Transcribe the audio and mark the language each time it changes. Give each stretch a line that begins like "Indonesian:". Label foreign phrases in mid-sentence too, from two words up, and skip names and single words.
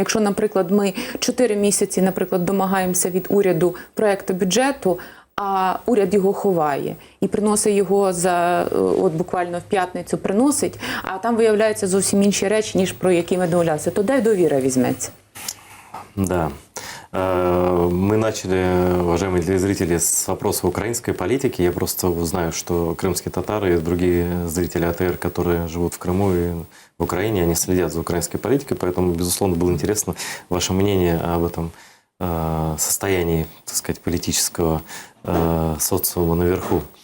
Ukrainian: Якщо, наприклад, ми 4 місяці, наприклад, домагаємося від уряду проекту бюджету, а уряд його ховає і приносить його от буквально в п'ятницю приносить, а там виявляються зовсім інші речі, ніж про які ми домовлялися. То де довіра візьметься?
Russian: Да. Мы начали, уважаемые телезрители, с вопроса украинской политики. Я просто знаю, что крымские татары и другие зрители АТР, которые живут в Крыму и в Украине, они следят за украинской политикой, поэтому, безусловно, было интересно ваше мнение об этом состоянии, так сказать, политического социума наверху.